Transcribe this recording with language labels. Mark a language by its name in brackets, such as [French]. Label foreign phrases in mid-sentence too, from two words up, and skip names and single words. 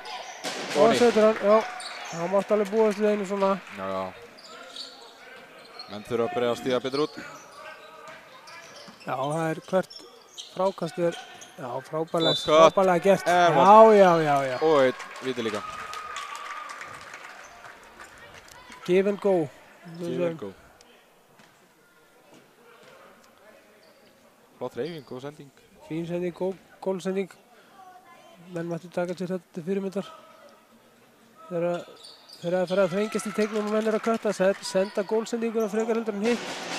[Icelandic] Og hann setur hann, já. Hann mátti alveg búast við einu svona. Já. Menn þurfa að byrja að stíga betur út. Já, það er hvert frákast er, já, frábærlega gert. Já. Og einn víti líka. [English] Give and go. [Icelandic] Flott hreyfing, góð sending. Fín sending, gólsending. Menn mættu taka sér þetta til fyrirmyndar. Þegar það fer að þrengjast í teiknum og menn að kötta, senda gólsendinguna frekar heldur en hitt.